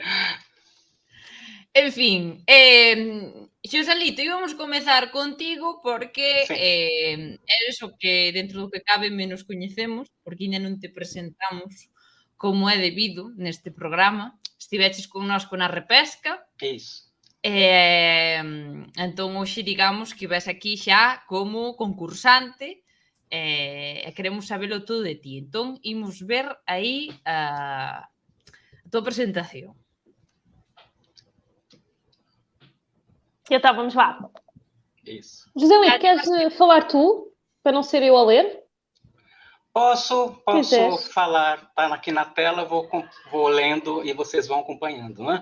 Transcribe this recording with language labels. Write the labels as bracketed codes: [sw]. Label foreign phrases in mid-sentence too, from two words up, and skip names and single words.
[gl] En fin, Xoselito, íbamos comezar contigo porque eres o que dentro do que cabe menos coñecemos, porque ainda non te presentamos como é debido neste programa. Estiveches connosco na repesca. [pt] Isso. [gl] Entón, hoxe, digamos, que ves aquí xa como concursante e queremos sabelo todo de ti. Entón, imos ver aí a tua presentación. [pt] E então, vamos lá. Isso. [gl] Joselito, queres falar tu? [pt] Para não ser eu a ler? Posso falar, tá aqui na tela, vou lendo e vocês vão acompanhando, né?